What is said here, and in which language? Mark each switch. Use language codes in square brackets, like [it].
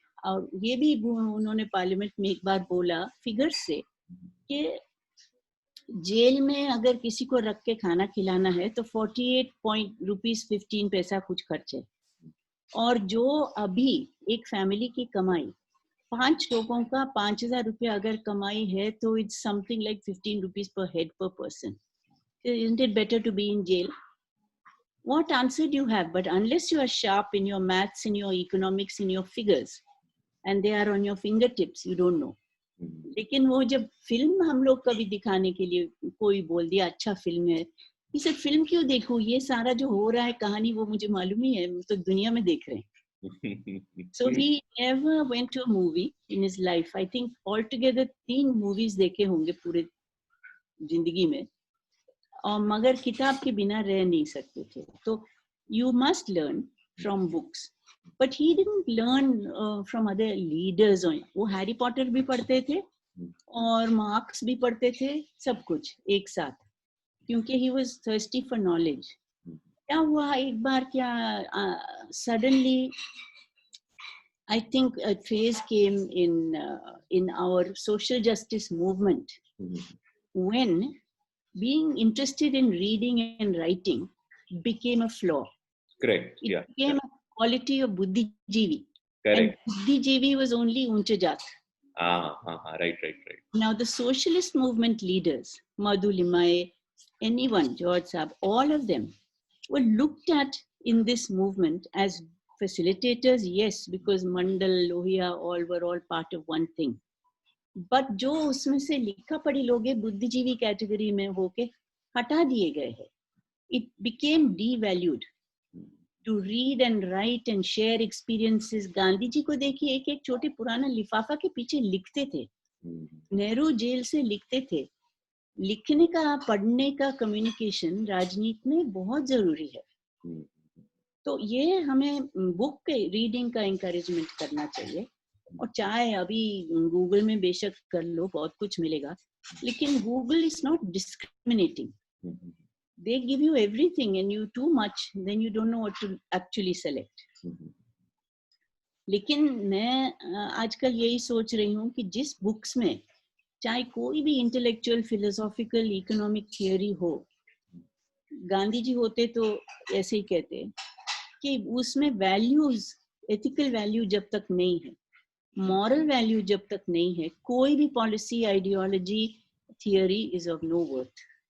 [hi] और ये भी उन्होंने पार्लियामेंट में एक बार बोला फिगर्स से कि जेल में अगर किसी को रख के खाना खिलाना है तो 48 रुपीज 15 कुछ खर्च है, और जो अभी एक फैमिली की कमाई 5 लोगों का 5,000 रुपया अगर कमाई है तो [en] It's something like 15 rupees per head per person. Isn't it better to be in jail? What answer do you have? But unless you are sharp in your maths, in your economics, in your figures, and they are on your fingertips, you don't know. [hi] लेकिन वो जब film हम लोग कभी दिखाने के लिए कोई बोल दिया अच्छा फिल्म है, [en] He said, [hi] फिल्म क्यों देखूं, ये सारा जो हो रहा है कहानी वो मुझे मालूम ही है, तो दुनिया में देख रहे हैं. [en] So he never went to a movie in his life. I think altogether 3 movies [hi] देखे होंगे पूरे जिंदगी में, और मगर किताब के बिना रह नहीं सकते थे. [en] तो you must learn from books. But he didn't learn from other leaders. [hi] वो हैरी पॉटर भी पढ़ते थे और मार्क्स भी पढ़ते थे, सब कुछ एक साथ, क्योंकि [en] he was thirsty for knowledge. [hi] क्या हुआ एक बार, क्या [en] suddenly I think a phase came in our social justice movement when being interested in reading and writing became a flaw. Correct. It Yeah. became a quality of buddhijeevi. Correct. And buddhijeevi was only [hi] uncha jat. [en] Right. Now the socialist movement leaders, Madhu Limaye, anyone, George Saab, all of them were looked at in this movement as facilitators, yes, because Mandal, Lohia, all were all part of one thing. [hi] But जो उसमें से लिखा पढ़ी लोग बुद्धिजीवी category में होके हटा दिए गए हैं. [en] It became devalued. To read and write and share experiences. [hi] Gandhi ji को देखिए, एक एक छोटे पुराना लिफाफा के पीछे लिखते थे. नेहरू जेल से लिखते थे. लिखने का, पढ़ने का कम्युनिकेशन राजनीति में बहुत जरूरी है. तो ये हमें बुक के रीडिंग का इंकरेजमेंट करना चाहिए. और चाहे अभी गूगल में बेशक कर लो, बहुत कुछ मिलेगा, लेकिन [en] Google is not discriminating. They give you everything and you too much, then you don't know what to actually select. [hi] लेकिन मैं आजकल यही सोच रही हूँ कि जिस बुक्स में चाहे कोई भी इंटेलेक्चुअल, फिलोसॉफिकल, इकोनॉमिक थियोरी हो, गांधी जी होते तो ऐसे ही कहते कि उसमें वैल्यूज, एथिकल वैल्यू जब तक नहीं है, मॉरल वैल्यू जब तक नहीं है, कोई भी policy, ideology, theory [en] Is of no worth.